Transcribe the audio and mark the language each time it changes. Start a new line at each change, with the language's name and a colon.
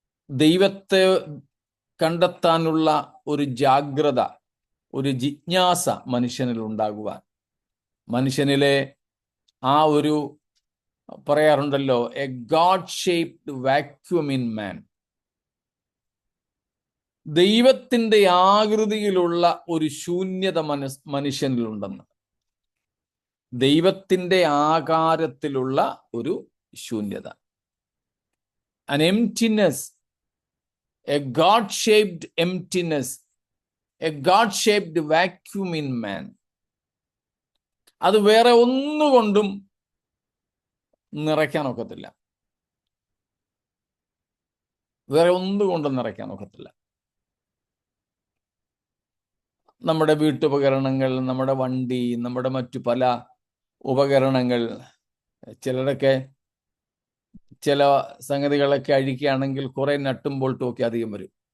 Malayalam: ദൈവത്തെ കണ്ടെത്താനുള്ള ഒരു ജാഗ്രത, ഒരു ജിജ്ഞാസ മനുഷ്യനിൽ ഉണ്ടാകുവാൻ, മനുഷ്യനിലെ ആ ഒരു പറയാറുണ്ടല്ലോ,
English: a God shaped vacuum in man,
Malayalam: ദൈവത്തിൻ്റെ ആകൃതിയിലുള്ള ഒരു ശൂന്യത മനുഷ്യനിലുണ്ടെന്ന്. ദൈവത്തിൻ്റെ ആകാരത്തിലുള്ള ഒരു ശൂന്യത,
English: an emptiness, a God-shaped emptiness, a God-shaped vacuum in man.
Malayalam: അത് വേറെ ഒന്നുകൊണ്ടും നിറയ്ക്കാൻ ഒക്കത്തില്ല. വേറെ ഒന്നുകൊണ്ടും നിറയ്ക്കാൻ ഒക്കത്തില്ല. നമ്മുടെ വീട്ടുപകരണങ്ങൾ, നമ്മുടെ വണ്ടി, നമ്മുടെ മറ്റു പല ഉപകരണങ്ങൾ, ചിലരൊക്കെ ചില സംഗതികളൊക്കെ അഴിക്കുകയാണെങ്കിൽ കുറെ നട്ടും ബോൾട്ടും ഒക്കെ അധികം വരും.